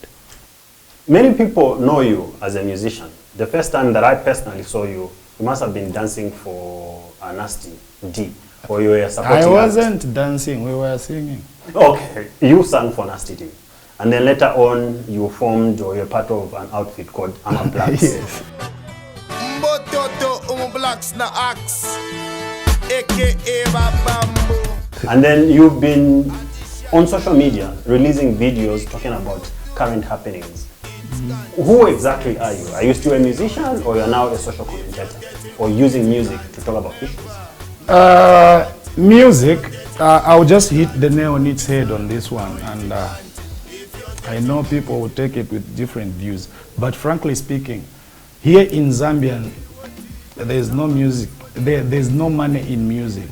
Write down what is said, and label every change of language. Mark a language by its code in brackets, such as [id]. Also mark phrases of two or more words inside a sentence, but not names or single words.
[en] Many people know you as a musician. The first time that I personally saw you, you must have been dancing for a Nasty D, or you were supporting. I wasn't dancing, we were singing. Okay, you sang for Nasty D. And then later on, you formed or you're part of an outfit called Amablax. Yes. Mbototo, Amablax na axe, aka Babambo. And then you've been on social media releasing videos talking about current happenings. Who exactly are you? Are you still a musician, or you're now a social commentator, or using music to talk about issues? Music, I'll just hit the nail on its head on this one, and I know people will take it with different views, but frankly speaking, here in Zambia, there's no music, there's no money in music.